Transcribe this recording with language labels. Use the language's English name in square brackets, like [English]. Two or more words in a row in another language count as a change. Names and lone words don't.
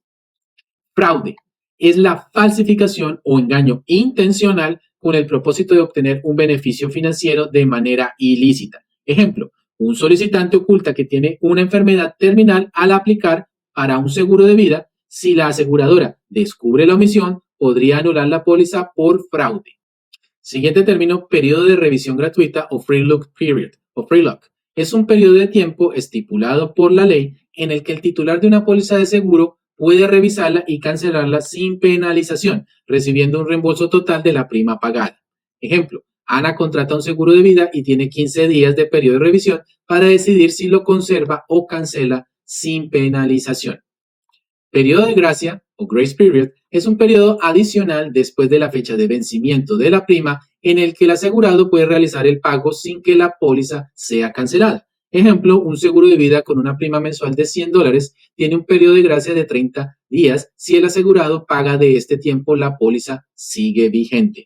[Spanish] Fraude es la falsificación o engaño intencional con el propósito de obtener un beneficio financiero de manera ilícita. Ejemplo, un solicitante oculta que tiene una enfermedad terminal al aplicar para un seguro de vida. Si la aseguradora descubre la omisión, podría anular la póliza por fraude. Siguiente término, periodo de revisión gratuita o [English] free look period [Spanish] o [English] free look. [Spanish] Es un periodo de tiempo estipulado por la ley en el que el titular de una póliza de seguro puede revisarla y cancelarla sin penalización, recibiendo un reembolso total de la prima pagada. Ejemplo, Ana contrata un seguro de vida y tiene 15 días de periodo de revisión para decidir si lo conserva o cancela sin penalización. Periodo de gracia o [English] grace period [Spanish] es un periodo adicional después de la fecha de vencimiento de la prima en el que el asegurado puede realizar el pago sin que la póliza sea cancelada. Ejemplo, un seguro de vida con una prima mensual de $100 tiene un periodo de gracia de 30 días. Si el asegurado paga de este tiempo, la póliza sigue vigente.